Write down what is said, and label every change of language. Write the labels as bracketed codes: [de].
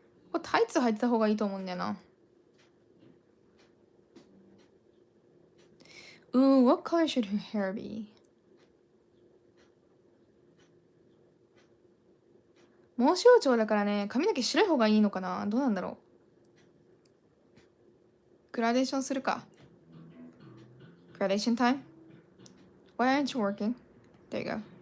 [ja] これタイツ履いてた方がいいと思うんだよな。 [en] Ooh, what color should her hair be? [ja] 毛象徴だからね、髪の毛白い方がいいのかな。どうなんだろう。グラデーションするか。 [en] Gradation time? Why aren't you working? There you go.